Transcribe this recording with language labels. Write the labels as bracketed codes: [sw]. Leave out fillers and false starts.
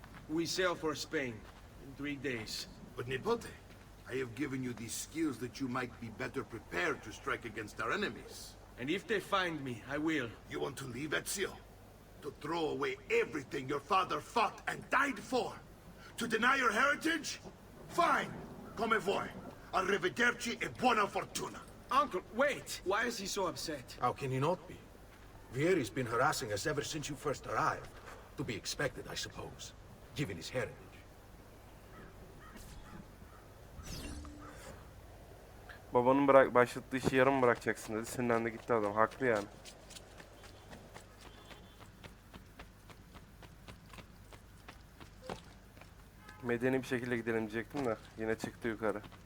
[en] We sail for Spain. in 3 days. But Nipote, I have given you these skills that you might be better prepared to strike against our enemies. And if they find me, I will. You want to leave Ezio? To throw away everything your father fought and died for? To deny your heritage? Fine! [it] Come vuoi. Arrivederci e buona fortuna. [en] Uncle, wait! Why is he so upset? How can he not be? Vieri's been harassing us ever since you first arrived. To be expected, I suppose, given his heritage. [tr] Babanın başlattığı işi yarım bırakacaksın dedi. Sinirlendi gitti adam. Haklı yani. Medeni bir şekilde gidelim diyecektim de yine çıktı yukarı.